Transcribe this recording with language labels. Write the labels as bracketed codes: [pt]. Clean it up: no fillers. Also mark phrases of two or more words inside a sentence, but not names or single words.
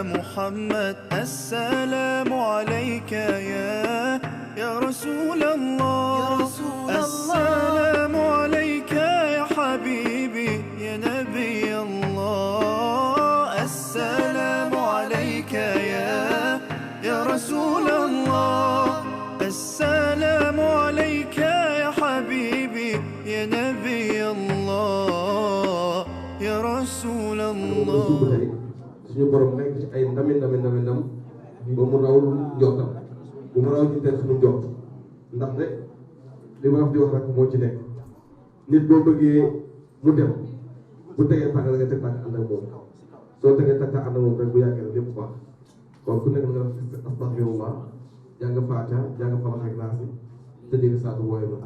[ar] محمد السلام عليك يا رسول الله السلام عليك يا حبيبي يا نبي الله السلام عليك يا رسول الله السلام عليك يا حبيبي يا نبي الله يا رسول الله [wo] suñu borom nekk ci ay ndam ba mu raw njortam bu mu raw ñu teel suñu njort ndax de li ma wax di wax rek moo ci nekk nit boo bëggee mu dem bu tegee tànk nga teg tànk ànd ak moom soo tegee tànk ànd ak moom rek bu yàggee rek lépp baax kon ku nekk nga def astaghfirullah jàng Faatiha jàng Falaq ak Naas te dégg saatu wooye ma